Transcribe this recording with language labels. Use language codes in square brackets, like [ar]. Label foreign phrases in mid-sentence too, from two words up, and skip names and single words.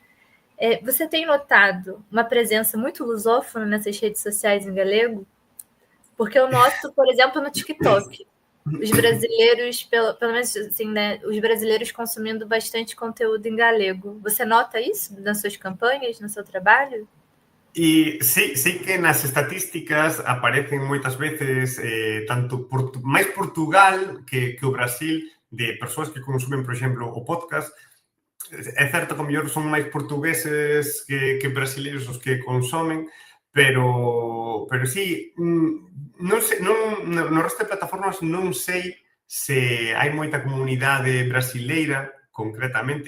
[pt] Você tem notado uma presença muito lusófona nessas redes sociais em galego? Porque eu noto, por exemplo, no TikTok, os brasileiros, pelo menos assim, né, os brasileiros consumindo bastante conteúdo em galego. Você nota isso nas suas campanhas, no seu trabalho? [gl] E sei que nas estatísticas aparecen moitas veces tanto máis Portugal que o Brasil, de persoas que consumen, por exemplo, o podcast. É certo que a mellor son máis portugueses que brasileiros os que consumen, pero sí, non sei, no resto de plataformas non sei se hai moita comunidade brasileira, concretamente.